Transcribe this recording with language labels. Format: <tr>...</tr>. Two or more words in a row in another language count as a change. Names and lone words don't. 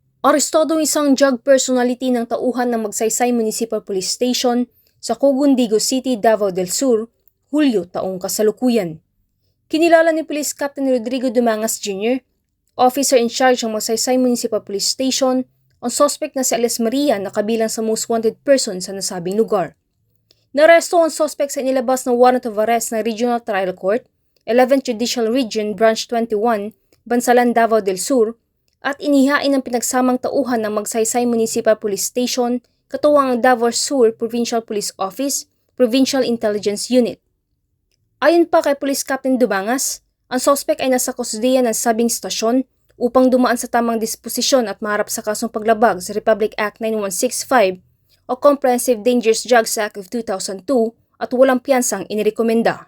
<tl>Arestado isang drug personality ng tauhan ng Magsaysay Municipal Police Station sa Cogundigo City, Davao del Sur, Hulyo taong kasalukuyan. Kinilala ni Police Captain Rodrigo Dumangas Jr.,</tl> <en>officer in charge</en> <tl>ng Magsaysay Municipal Police Station, ang suspect na si Alice Maria na kabilang sa</tl> <en>most wanted person</en> <tl>sa nasabing lugar. Naresto ang suspect sa inilabas na</tl> <en>warrant of arrest</en> <tl>ng Regional Trial Court, 11th Judicial Region, Branch 21, Bansalan, Davao del Sur, at inihain ang pinagsamang tauhan ng Magsaysay Municipal Police Station katuwang ang Davao Sur Provincial Police Office, Provincial Intelligence Unit. Ayon pa kay Police Captain Dumangas, ang suspect ay nasa kusdiya ng sabing stasyon upang dumaan sa tamang disposisyon at maharap sa kasong paglabag sa Republic Act 9165 o Comprehensive Dangerous Drugs Act of 2002 at walang piyansang inirekomenda.</tl>